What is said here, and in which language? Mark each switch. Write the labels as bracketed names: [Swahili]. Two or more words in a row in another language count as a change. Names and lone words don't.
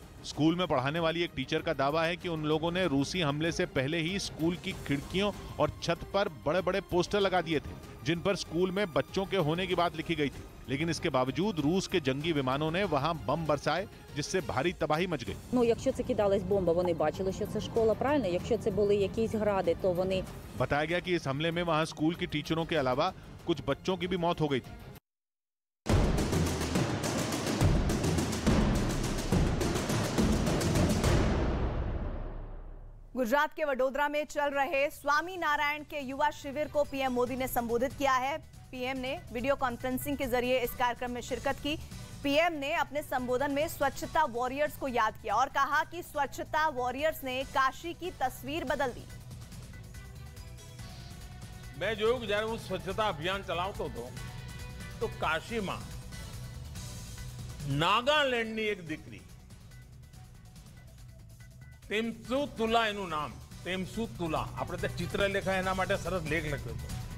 [Hindi] स्कूल में पढ़ाने वाली एक टीचर का दावा है कि उन लोगों ने रूसी हमले से पहले ही स्कूल की खिड़कियों और छत पर बड़े बड़े पोस्टर लगा दिए थे, जिन पर स्कूल में बच्चों के होने की बात लिखी गई थी। लेकिन इसके बावजूद रूस के जंगी विमानों ने वहां बम बरसाए, जिससे भारी तबाही मच गई। [Ukrainian] Якщо це кидалась бомба, вони бачили, що це школа, правильно? Якщо це були якісь гради, то вони... [Hindi] बताया गया कि इस हमले में वहां स्कूल की टीचरों के अलावा कुछ बच्चों की भी मौत हो गई थी। गुजरात के वडोदरा में चल रहे स्वामी नारायण के युवा शिविर को पीएम मोदी ने संबोधित किया है। पीएम ने वीडियो कॉन्फ्रेंसिंग के जरिए इस कार्यक्रम में शिरकत की। पीएम ने अपने संबोधन में स्वच्छता वॉरियर्स को याद किया और कहा कि स्वच्छता वॉरियर्स ने काशी की तस्वीर बदल दी। मैं जो [Gujarati] जયારે હું સ્વચ્છતા અભિયાન ચલાવતો હતો તો કાશીમાં નાગાલેન્ડની એક દીકરી તેમસુ તુલા એનું નામ, તેમસુ તુલા, આપણે તે ચિત્રલેખા એના માટે સરસ લેખ લખ્યો હતો।